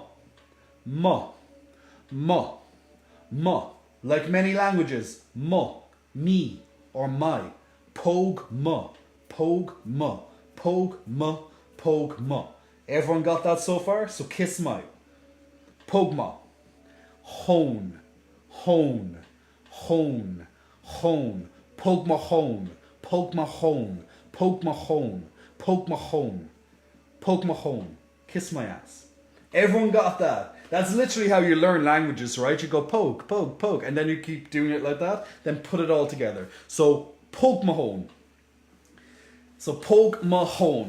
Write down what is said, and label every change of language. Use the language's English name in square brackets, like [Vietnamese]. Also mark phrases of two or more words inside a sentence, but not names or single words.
[Irish] Ma. Ma. Ma. [English] Like many languages, ma, me, or my. [Irish] Pogue ma. Pogue ma. Pogue ma. Pogue ma. [English] Everyone got that so far? So kiss my. [Irish] Pogue ma. Hone. Hone. Hone. Hone. Pogue ma hone. Pogue ma hone. Pogue ma hone. [English] Poke my home. Poke my home. Kiss my ass. Everyone got that. That's literally how you learn languages, right? You go poke, poke, poke, and then you keep doing it like that, then put it all together. So, poke my home. So, poke my home.